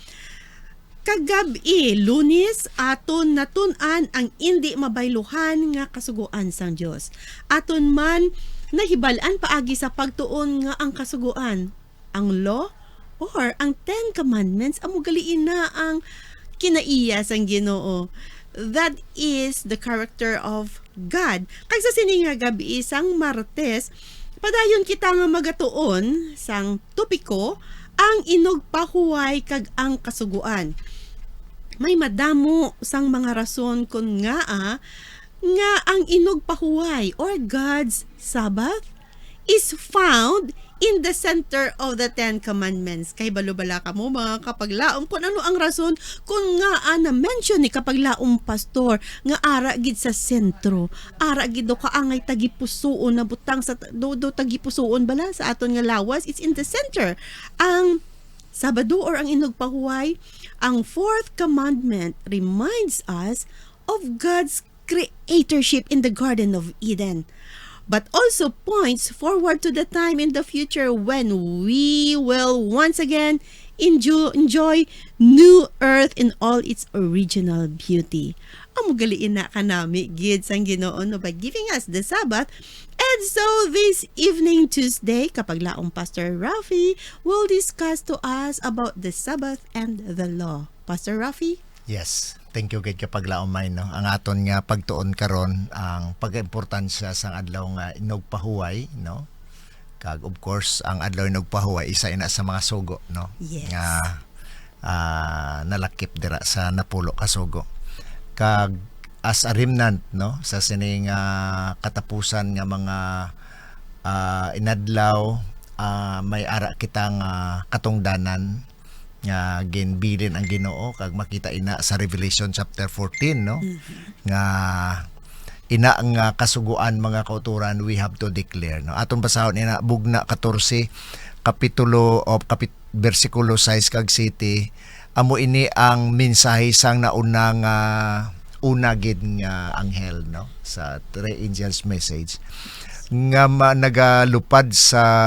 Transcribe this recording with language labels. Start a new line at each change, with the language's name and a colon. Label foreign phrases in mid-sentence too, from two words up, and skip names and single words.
Hiligaynon: Kagabi, Lunes, aton natun-an ang indi mabayluhan nga kasuguan sang Dios. Aton man nahibalan paagi sa pagtuon nga ang kasuguan, ang law or ang 10 Commandments, amo galiin na ang kinaiya sang Ginoo.
English: That is the character of God.
Hiligaynon: Kag sa sininga gabi isang Martes, padayon kita nga magatuon sang topiko ang inugpahuway kag ang kasuguan. May madamo sang mga rason kun nga ang inugpahuway
English: or God's Sabbath is found in the center of the 10 Commandments.
Hiligaynon: Kay balubala ka mo mga kapaglaom kung ano ang rason kung nga na-mention ni kapaglaom pastor nga ara gid sa sentro. Ara gid do kaangay tagipusoon na butang sa do tagipusoon bala sa aton nga lawas.
English: It's in the center.
Hiligaynon: Ang Sabado or ang inugpahuway,
English: ang 4th commandment reminds us of God's creatorship in the Garden of Eden, but also points forward to the time in the future when we will once again enjoy new earth in all its original beauty.
Hiligaynon: Amugaliin na kanami gid sang Ginoo no
English: by giving us the Sabbath. And so this evening Tuesday, kapaglaong Pastor Rafi will discuss to us about the Sabbath and the law. Pastor Rafi? Yes. Thank you
Hiligaynon: gid kapaglaom may no. Ang aton nga pagtuon karon ang pag-importansya sang adlaw nga inugpahuway no. Kag
English: of course
Hiligaynon: ang adlaw inugpahuway isa ina sa mga sugo no.
English: Yes.
Hiligaynon: Nga nalakip dira sa napulo ka sugo. Kag
English: as a remnant
Hiligaynon: no sa sining katapusan nga mga inadlaw may ara kitang katungdanan nga ginbilin ang Ginoo kag makita ina sa Revelation chapter 14 no nga ina ang kasuguan mga kauturan
English: we have to declare
Hiligaynon: no. Aton basahon ina bugna 14 versikulo 6 kag 7 amo ini ang mensahe sang naunang una gid nga anghel no sa
English: three angels message
Hiligaynon: nga nagalupad sa